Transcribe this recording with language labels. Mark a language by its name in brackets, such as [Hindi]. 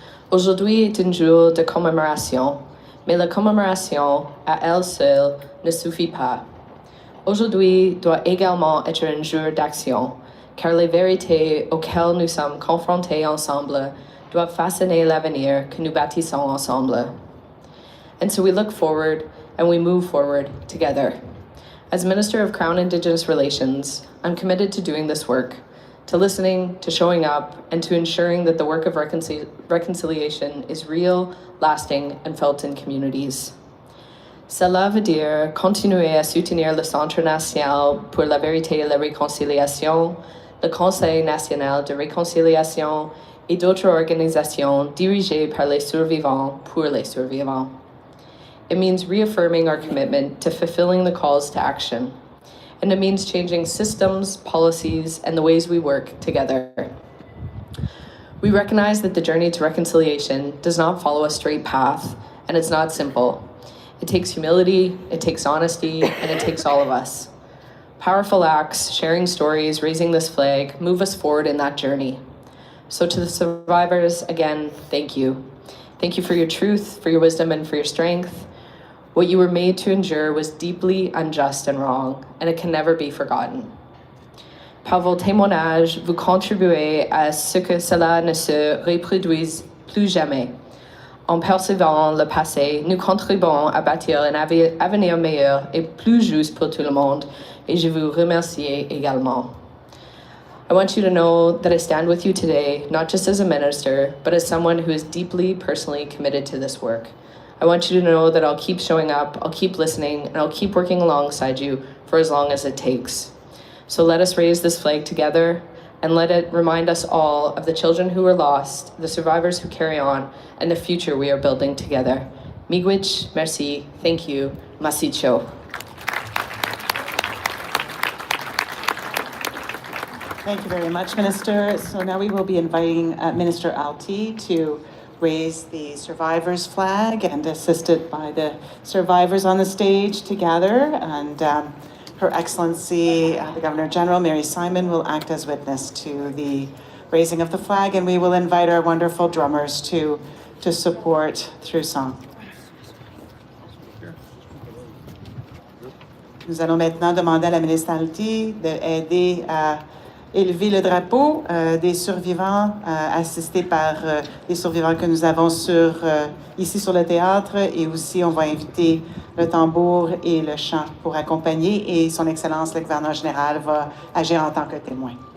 [French] Aujourd'hui est un jour de commémoration, mais la commémoration à elle seule ne suffit pas. Aujourd'hui doit également être un jour d'action, car les vérités auxquelles nous sommes confrontés ensemble doivent façonner l'avenir que nous bâtissons ensemble. [English] And so we look forward and we move forward together. As Minister of Crown Indigenous Relations, I'm committed to doing this work, to listening, to showing up, and to ensuring that the work of reconciliation is real, lasting, and felt in communities. [French] Cela veut dire continuer à soutenir le Centre national pour la vérité et la réconciliation, le Conseil national de réconciliation et d'autres organisations dirigées par les survivants pour les survivants. [English] It means reaffirming our commitment to fulfilling the calls to action. And it means changing systems, policies, and the ways we work together. We recognize that the journey to reconciliation does not follow a straight path, and it's not simple. It takes humility, it takes honesty, and it takes all of us. Powerful acts, sharing stories, raising this flag, move us forward in that journey. So to the survivors, again, thank you. Thank you for your truth, for your wisdom, and for your strength. What you were made to endure was deeply unjust and wrong, and it can never be forgotten. [French] Par vos témoignages, vous contribuez à ce que cela ne se reproduise plus jamais. En percevant le passé, nous contribuons à bâtir un avenir meilleur et plus juste pour tout le monde, et je vous remercie également. [English] I want you to know that I stand with you today, not just as a minister, but as someone who is deeply personally committed to this work. I want you to know that I'll keep showing up, I'll keep listening, and I'll keep working alongside you for as long as it takes. So let us raise this flag together, and let it remind us all of the children who were lost, the survivors who carry on, and the future we are building together. Miigwech, merci, thank you, masicho. Thank you very much, Minister. So now we will be inviting Minister Alti to raise the survivors flag, and assisted by the survivors on the stage to gather. And Her Excellency, the Governor General, Mary Simon, will act as witness to the raising of the flag, and we will invite our wonderful drummers to support through song. Nous allons maintenant demander à la ministre Alti d'aider à élever le drapeau des survivants, assistés par les survivants que nous avons ici sur le théâtre, et aussi on va inviter le tambour et le chant pour accompagner, et son Excellence le gouverneur général va agir en tant que témoin.